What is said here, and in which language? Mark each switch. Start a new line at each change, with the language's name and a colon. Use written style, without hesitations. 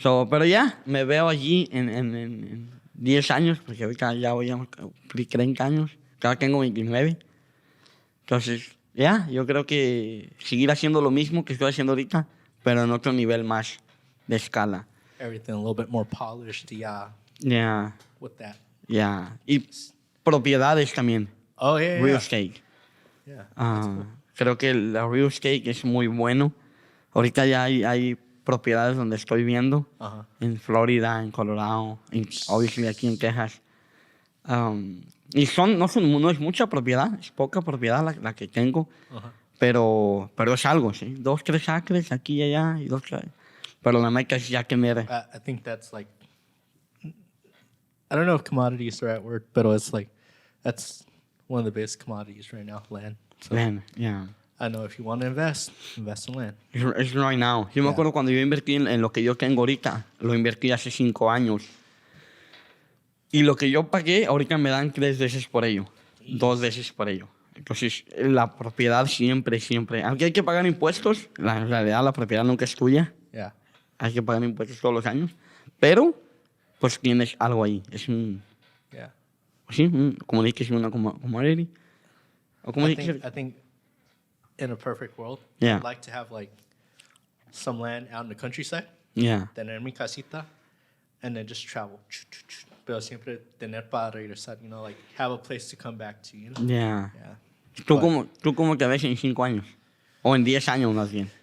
Spanish: Pero ya, me veo allí en 10 años, porque ahorita ya voy a cumplir 30 años, ahora tengo 29. Entonces, yo creo que seguir haciendo lo mismo que estoy haciendo ahorita, pero en otro nivel más de escala.
English: Everything a little bit more polished, yeah. Yeah. With that. Yeah.
Spanish: Y propiedades también.
English: Oh, yeah, Real estate. Yeah.
Spanish: Creo que la real estate es muy bueno. Ahorita ya hay propiedades donde estoy viendo. En Florida, en Colorado,
English: obviously
Spanish: aquí en Texas. Y no es mucha propiedad, es poca propiedad la que tengo. Pero es algo, ¿sí? 2, 3 acres aquí y allá. Pero la meta es ya tener...
English: I think that's like... I don't know if commodity is the right word, but it's like... That's one of the biggest commodities right now, land. So Land, yeah. I know if you want to invest in land. It's right now.
Spanish: Yo me acuerdo cuando yo invertí en lo que yo tengo ahorita, lo invertí hace 5 años. Y lo que yo pagué, ahorita me dan 3 veces por ello. 2 veces por ello. Entonces, la propiedad siempre, aunque hay que pagar impuestos, en realidad la propiedad nunca es tuya.
English: Yeah.
Spanish: Hay que pagar impuestos todos los años. Pero, pues tienes algo ahí. Es un...
English: Yeah.
Spanish: Sí, como dije, es una commodity. O como
English: I
Spanish: dije...
English: think in a perfect world, Yeah. I'd like to have like some land out in the countryside, Yeah.
Spanish: tener mi casita,
English: and then just travel.
Spanish: Pero siempre tener para regresar,
English: you know, like have a place to come back to, you know? Yeah. Yeah.
Spanish: ¿Tú cómo te ves en 5 años? O en 10 años más bien.